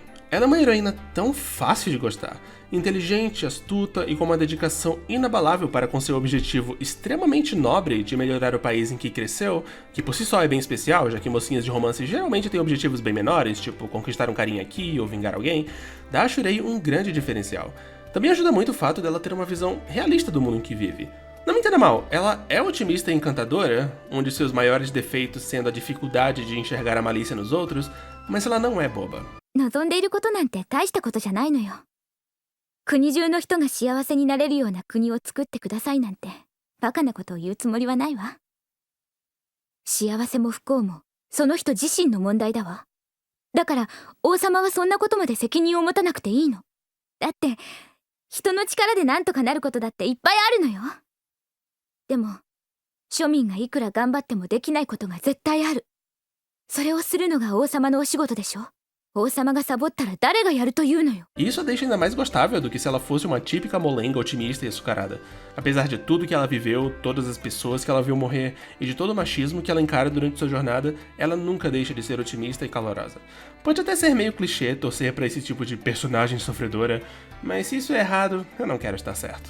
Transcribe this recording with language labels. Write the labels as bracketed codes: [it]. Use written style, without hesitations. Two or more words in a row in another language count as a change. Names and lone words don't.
[pt] Ela é uma heroína tão fácil de gostar, inteligente, astuta e com uma dedicação inabalável para com seu objetivo extremamente nobre de melhorar o país em que cresceu, que por si só é bem especial, já que mocinhas de romance geralmente têm objetivos bem menores, tipo conquistar um carinha aqui ou vingar alguém, dá a Shurei um grande diferencial. Também ajuda muito o fato dela ter uma visão realista do mundo em que vive. Não me entenda mal, ela é otimista e encantadora, um de seus maiores defeitos sendo a dificuldade de enxergar a malícia nos outros, mas ela não é boba. [ja] 望んでいることなんて大したことじゃないのよ。国中の人が幸せになれるような国を作ってくださいなんてバカなことを言うつもりはないわ。幸せも不幸もその人自身の問題だわ。だから王様はそんなことまで責任を持たなくていいの。だって人の力でなんとかなることだっていっぱいあるのよ。でも庶民がいくら頑張ってもできないことが絶対ある。それをするのが王様のお仕事でしょ。王様がサボったら誰がやるというのよ。 [pt] Isso a deixa ainda mais gostável do que se ela fosse uma típica molenga otimista e açucarada. Apesar de tudo que ela viveu, todas as pessoas que ela viu morrer e de todo o machismo que ela encara durante sua jornada, ela nunca deixa de ser otimista e calorosa. Pode até ser meio clichê torcer pra esse tipo de personagem sofredora, mas se isso é errado, eu não quero estar certo.